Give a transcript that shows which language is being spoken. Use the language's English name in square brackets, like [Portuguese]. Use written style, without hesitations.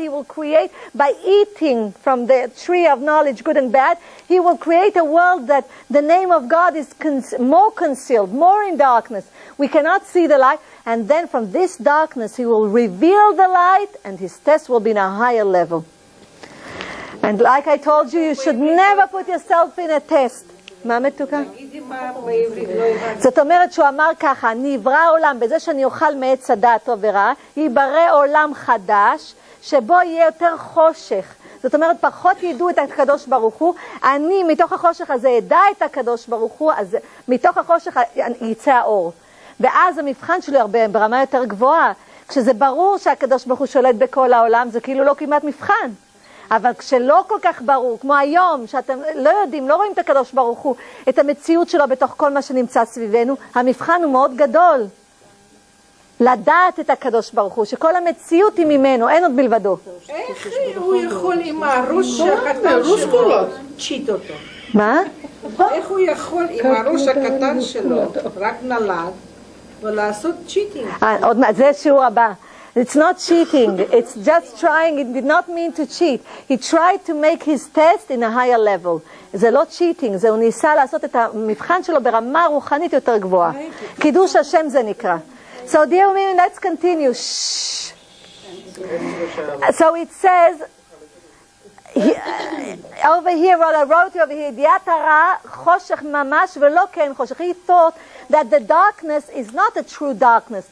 [English] He will create, by eating from the tree of knowledge, good and bad, he will create a world that the name of God is more concealed, more in darkness. We cannot see the light. And then from this darkness, he will reveal the light, and his test will be in a higher level. And like I told you, you should never put yourself in a test. [Hebrew] מה מתוקה? זאת אומרת שהוא אמר ככה, נברא עולם, בזה שאני אוכל מעץ הדעת טוב ורע, ייברא עולם חדש, שבו יהיה יותר חושך. זאת אומרת, פחות ידעו את הקדוש ברוך הוא, אני מתוך החושך הזה ידע את הקדוש ברוך הוא, אז מתוך החושך יצא האור. ואז המבחן שלו הרבה ברמה יותר גבוהה. כשזה ברור שהקדוש ברוך הוא שולט בכל העולם, זה כאילו לא כמעט מבחן. אבל כשלא כל כך ברור, כמו היום, שאתם לא יודעים, לא רואים את הקדוש ברוך הוא, את המציאות שלו בתוך כל מה שנמצא סביבנו, המבחן הוא מאוד גדול. לדעת את הקדוש ברוך הוא, שכל המציאות היא ממנו, אין עוד מלבדו. איך הוא יכול עם הראש הקטן שלו צ'יט אותו? מה? איך הוא יכול עם הראש הקטן שלו, רק נולד, ולעשות צ'יטינג? עוד מעט, זה שיעור הבא. [English] It's not cheating, it's just trying, it did not mean to cheat. He tried to make his test in a higher level. [Hebrew] זה לא cheating, זה הוא ניסה לעשות את המבחן שלו ברמה רוחנית יותר גבוהה. קידוש השם זה נקרא. [English] So dear women, let's continue. Shh. So it says, over here, what I wrote over here, [Hebrew] Diatara choshech mamash velo ken choshech. [English] He thought that the darkness is not a true darkness.